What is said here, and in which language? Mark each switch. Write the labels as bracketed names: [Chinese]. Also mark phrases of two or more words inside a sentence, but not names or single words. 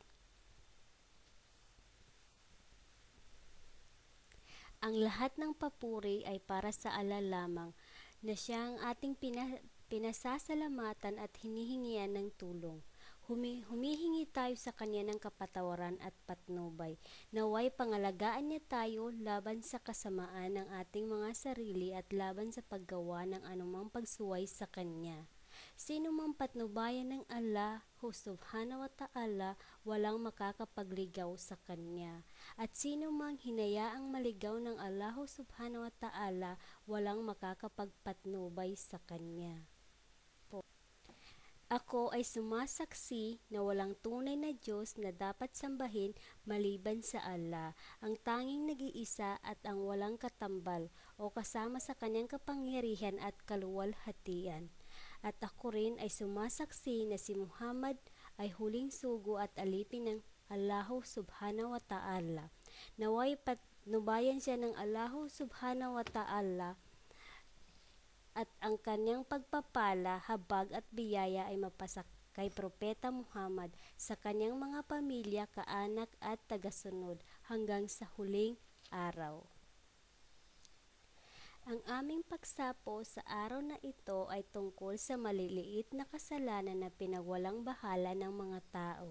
[Filipino] Ang lahat ng papuri ay para sa Allah lamang na siyang ating pinasasalamatan at hinihingian ng tulong. Humihingi tayo sa Kanya ng kapatawaran at patnubay. Naway pangalagaan niya tayo laban sa kasamaan ng ating mga sarili at laban sa paggawa ng anumang pagsuway sa Kanya. Sino mang patnubayan ng Allah [Arabic] سبحانه وتعالى, [Filipino] walang makakapagligaw sa Kanya. At sino mang hinayaang maligaw ng Allah [Arabic] سبحانه وتعالى, [Filipino] walang makakapagpatnubay sa Kanya. Ako ay sumasaksi na walang tunay na Diyos na dapat sambahin maliban sa Allah, ang tanging nag-iisa at ang walang katambal o kasama sa Kanyang kapangyarihan at kaluwalhatian. At ako rin ay sumasaksi na si Muhammad ay huling sugo at alipin ng Allah [Arabic] سبحانه وتعالى. [Filipino] Naway patnubayan siya ng Allah [Arabic] سبحانه وتعالى [Filipino] at ang kanyang pagpapala, habag at biyaya ay mapasak kay Propeta Muhammad sa kanyang mga pamilya, kaanak at tagasunod hanggang sa huling araw. Ang aming pagsapo sa araw na ito ay tungkol sa maliliit na kasalanan na pinagwalang bahala ng mga tao.